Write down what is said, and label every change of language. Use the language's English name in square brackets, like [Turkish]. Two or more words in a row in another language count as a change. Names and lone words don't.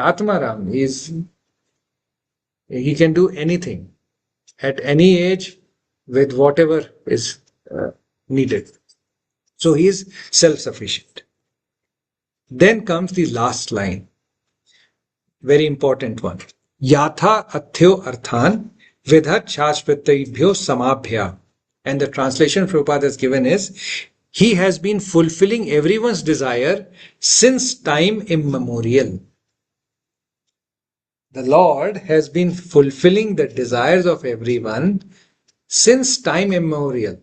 [English] Atmaram, he can do anything at any age with whatever is needed. So he is self-sufficient. Then comes the last line. Very important one. [Sanskrit] यथा अथ्यो अर्थान् विदधात् शाश्वतैभ्यो समाभ्य. [English] And the translation Prabhupada has given is, he has been fulfilling everyone's desire since time immemorial. The Lord has been fulfilling the desires of everyone since time immemorial.